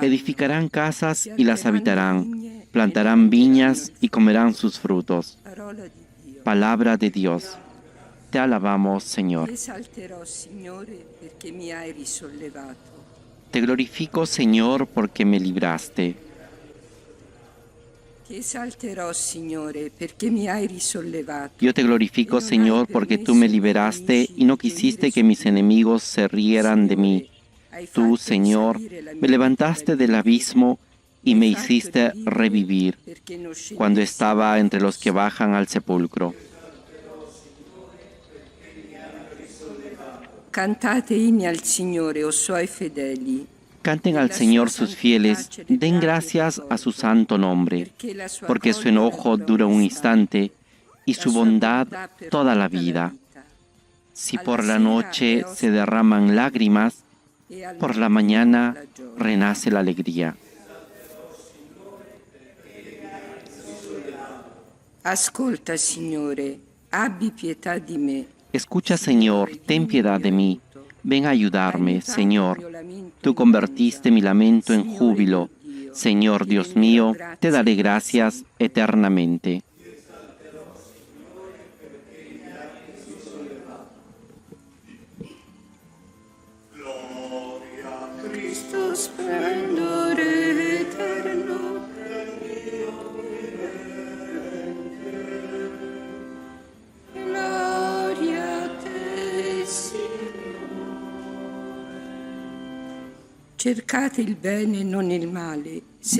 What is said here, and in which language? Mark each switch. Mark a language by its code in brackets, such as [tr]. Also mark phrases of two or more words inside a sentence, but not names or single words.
[es] Edificarán casas y las habitarán, plantarán viñas y comerán sus frutos. [it] Parola di Dio. [es] Palabra de Dios. Te alabamos, Señor. [it] Ti esalterò, Signore, perché mi hai risollevato. [es] Te glorifico, Señor, porque me libraste. [it] Ti esalterò, Signore, perché mi hai risollevato. [es] Yo te glorifico, Señor, porque tú me liberaste y no quisiste que mis enemigos se rieran de mí. Tú, Señor, me levantaste del abismo y me hiciste revivir cuando estaba entre los que bajan al sepulcro. [it] Cantate inni al Signore, o suoi fedeli. [es] Canten al Señor sus fieles, den gracias a su santo nombre, porque su enojo dura un instante y su bondad toda la vida. Si por la noche se derraman lágrimas, por la mañana renace la alegría. [it] Ascolta, Signore, abbi pietà di me. [es] Escucha, Señor, ten piedad de mí. Ven a ayudarme, Señor. Tú convertiste mi lamento en júbilo. Señor Dios mío, te daré gracias eternamente. [it] Cristo splendore eterno. Gloria a te, Signore. Cercate il bene e non il male. Se